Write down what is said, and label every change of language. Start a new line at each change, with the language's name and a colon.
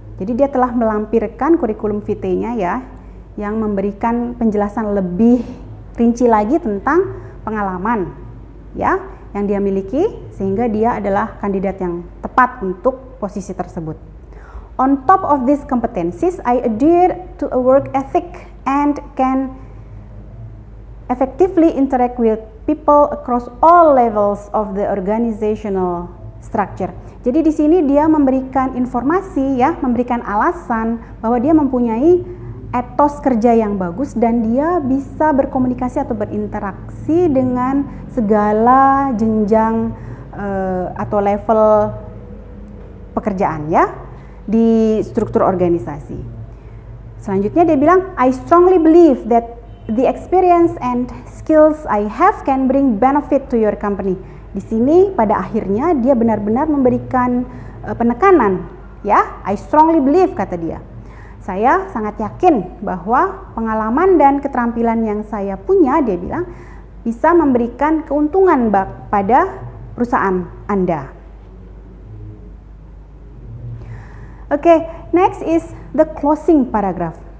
Indonesian: Jadi dia telah melampirkan kurikulum vitae-nya ya, yang memberikan penjelasan lebih rinci lagi tentang pengalaman ya yang dia miliki, sehingga dia adalah kandidat yang tepat untuk posisi tersebut.
English: On top of these competencies, I adhere to a work ethic and can effectively interact with people across all levels of the organizational structure.
Indonesian: Jadi di sini dia memberikan informasi ya, memberikan alasan bahwa dia mempunyai etos kerja yang bagus dan dia bisa berkomunikasi atau berinteraksi dengan segala jenjang atau level pekerjaan ya di struktur organisasi. Selanjutnya dia bilang,
English: I strongly believe that the experience and skills I have can bring benefit to your company.
Indonesian: Di sini pada akhirnya dia benar-benar memberikan penekanan ya,
English: I strongly believe
Indonesian: kata dia. Saya sangat yakin bahwa pengalaman dan keterampilan yang saya punya, dia bilang, bisa memberikan keuntungan pada perusahaan Anda.
English: Oke, next is the closing paragraph.